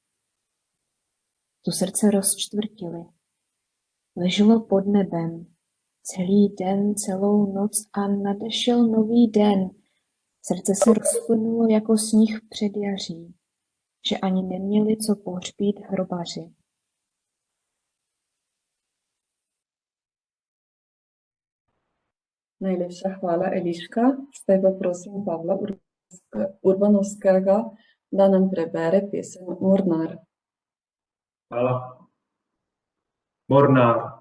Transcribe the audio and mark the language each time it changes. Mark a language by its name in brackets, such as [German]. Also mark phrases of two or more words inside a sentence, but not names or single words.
[Czech] Tu srdce rozčtvrtili. Leželo pod nebem, celý den, celou noc a nadešel nový den. Srdce se rozplynulo jako sníh před jaří, že ani neměli co pohřbít hrobaři. [Slovenian] Najlepša hvala, Eliška. Zdaj pa prosim Pavla Urbanovskega, da nam prebere pesem Mornar. Hvala. Mornar.